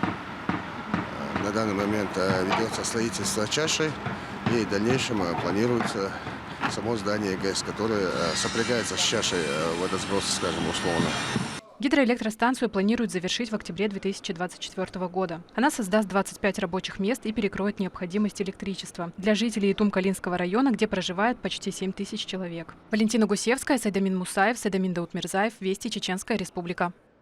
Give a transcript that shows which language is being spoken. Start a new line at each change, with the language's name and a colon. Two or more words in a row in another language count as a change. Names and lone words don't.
Russian: На данный момент ведется строительство чаши, и в дальнейшем планируется само здание ГЭС, которое сопрягается с чашей водосброса, скажем, условно. Гидроэлектростанцию планируют завершить в октябре 2024 года. Она создаст 25 рабочих мест и перекроет необходимость электричества для жителей Итум-Калинского района, где проживает почти 7 тысяч человек. Валентина Гусевская, Сайдамин Мусаев, Сайдамин Даутмирзаев, Вести, Чеченская Республика.